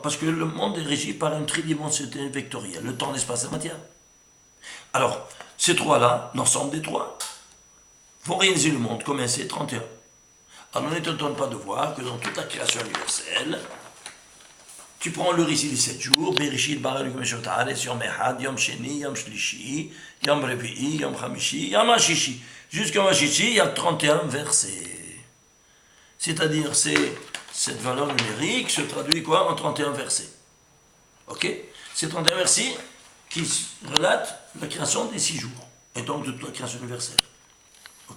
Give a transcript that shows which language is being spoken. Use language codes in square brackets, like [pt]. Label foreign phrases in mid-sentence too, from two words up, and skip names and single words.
[fr] Parce que le monde est régi par une tridimensionnalité vectorielle, le temps, l'espace et la matière. Alors, ces trois-là, l'ensemble des trois, vont réaliser le monde comme c'est 31. Alors, on n'étonne pas de voir que dans toute la création universelle, tu prends le récit des 7 jours, [he] בראשית ברא אלוקים את הארץ, יום אחד, יום שני, יום שלישי, יום רביעי, יום חמישי, יום השישי. [fr] Jusqu'à Hashishi, il y a 31 versets. C'est-à-dire, cette valeur numérique se traduit quoi en 31 versets. Ok? C'est 31 versets qui relatent la création des 6 jours, et donc de toute la création universelle. Ok?